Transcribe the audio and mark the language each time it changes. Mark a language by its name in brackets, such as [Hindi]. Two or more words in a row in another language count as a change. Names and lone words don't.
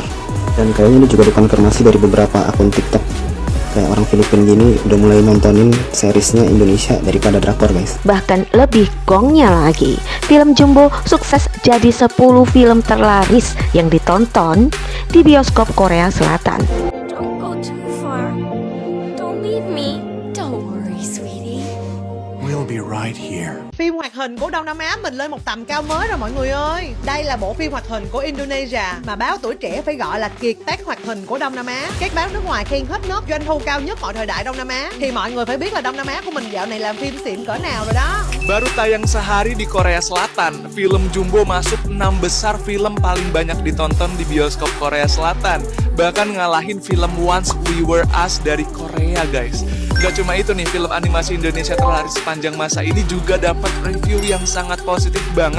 [Indonesian] Dan kayaknya ini juga dikonfirmasi dari beberapa akun TikTok, kayak orang Filipina gini udah mulai nontonin seriesnya Indonesia daripada drakor, guys. Bahkan lebih gongnya lagi, film Jumbo sukses jadi 10 film terlaris yang ditonton di bioskop Korea Selatan. [English] Don't go too far. Don't leave me. Don't worry, sweetie. We'll be right here. [Vietnamese] Phim hoạt hình của Đông Nam Á mình lên một tầm cao mới rồi mọi người ơi. Đây là bộ phim hoạt hình của Indonesia mà báo Tuổi Trẻ phải gọi là kiệt tác hoạt hình của Đông Nam Á. Các báo nước ngoài khen hết nốt doanh thu cao nhất mọi thời đại Đông Nam Á. Thì mọi người phải biết là Đông Nam Á của mình dạo này làm phim xịn cỡ nào rồi đó. [Indonesian] Baru tayang sehari di Korea Selatan, film Jumbo masuk 6 besar film paling banyak ditonton di bioskop Korea Selatan. Bahkan ngalahin film Once We Were Us dari Korea, guys. Gak cuma itu nih, film animasi Indonesia terlaris sepanjang masa ini juga dapat review yang sangat positif banget.